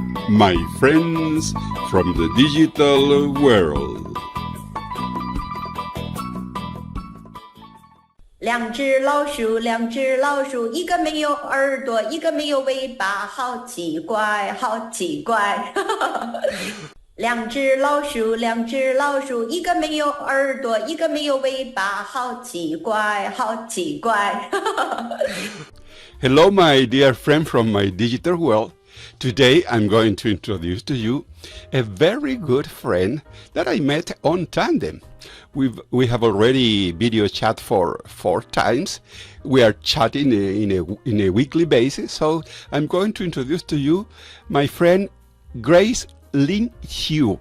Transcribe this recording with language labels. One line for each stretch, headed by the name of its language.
English: My friends from the digital world.
Chinese: 两只老鼠，两只老鼠，一个没有耳朵，一个没有尾巴，好奇怪，好奇怪。两只老鼠，两只老鼠，一个没有耳朵，一个没有尾巴，好奇怪，好奇怪。
English: Hello, my dear friend from my digital world. Today I'm going to introduce to you a very good friend that I met on Tandem. We have already video chat for 4 times. We are chatting in a weekly basis. So I'm going to introduce to you my friend Grace Linxu.